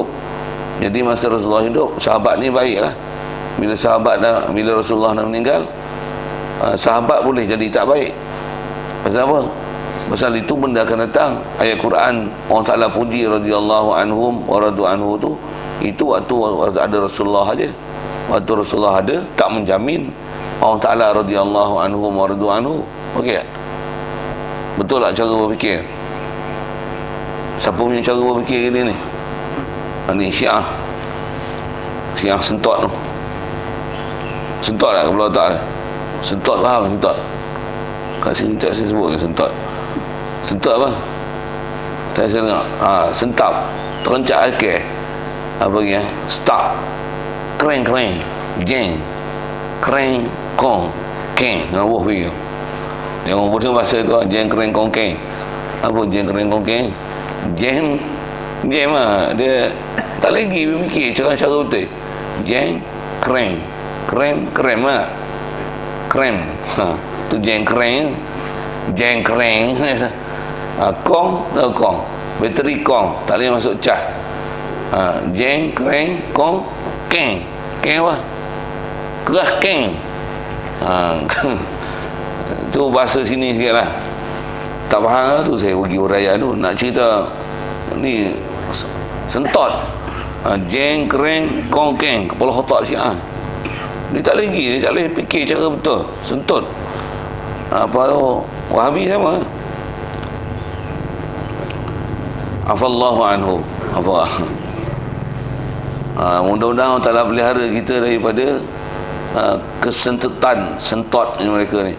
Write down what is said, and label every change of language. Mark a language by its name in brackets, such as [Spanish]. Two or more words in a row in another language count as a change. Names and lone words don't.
[Malay] Jadi masa Rasulullah hidup, sahabat ni baiklah. Bila Rasulullah dah meninggal, sahabat boleh jadi tak baik. Pasal apa? Pasal itu benda akan datang. Ayat Quran Allah Ta'ala puji [Arabic] رضي الله عنهم ورضوا عنه [Malay] tu, itu waktu ada Rasulullah aja. Waktu Rasulullah ada, tak menjamin Allah Ta'ala [Arabic] رضي الله عنهم ورضوا عنه. [Malay] Okey tak? Betul tak cara berfikir? Siapa punya cara berfikir ni? Ni Syiah. Syiah sentot tu. Sentot tak kepala otak dia? Sentot faham sentot? Kat sini tak saya sebut ke sentot? Sentot apa? Tak saya dengar. Sentap. Terencak akal. Apa lagi? Stop. Kreng. Jeng. Kreng. Kong. Keng. Ngawuh pergi. Yang orang putih bahasa tu, jeng, kreng, kong, keng. Apa jeng, kreng, kong, keng? Jeng lah. Dia tak lagi berfikir cara-cara betul. Jeng, kreng. Krem lah. Krem. Tu jeng, kreng. Jeng, kreng. Kong, tak kong. Bateri kong. Tak boleh masuk cas. Jeng, kreng, kong, keng. Keng apa? Kerah keng. Tu bahasa sini sikit lah. Tak faham lah tu saya pergi uraian tu. Nak cerita ni sentot. Jeng, kreng, kong, keng. Kepala otak Syiah. Dia tak lagi. Dia tak boleh fikir cara betul. Sentut. Apa tu? Wahabi sama. [Arabic] عفا الله عنه. Apa? [Malay] Mudah-mudahan Allah Ta'ala pelihara kita daripada kesentutan, sentot mereka ni.